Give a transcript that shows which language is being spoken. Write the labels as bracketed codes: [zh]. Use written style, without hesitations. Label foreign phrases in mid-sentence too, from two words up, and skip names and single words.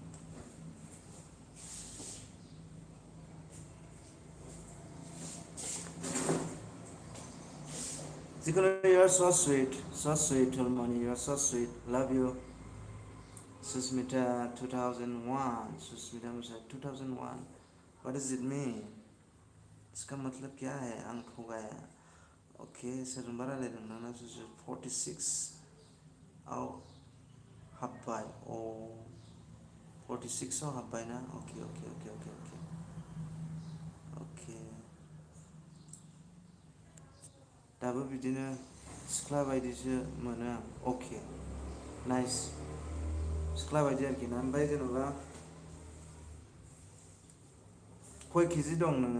[en] Zikolo, you're so sweet, Tulmoni, you're so sweet, love you. Susmita 2001, Susmita Musa 2001, what does it mean? [hi] इसका मतलब क्या है? अंक हो गया. Okay, सर बड़ा ले रहा ना, 46 आओ हब्बाई ओ 46 आओ हब्बाई ना. [en] Okay, okay, okay, okay, okay, okay. [brx] दाबो बिदिनो सिख्ला बायदिसो मोनो आं. [en] Okay, nice. [brx] सिख्ला बायदि आरोखि ना. ओमफ्राय जेनेबा खय केजि दं नोङो?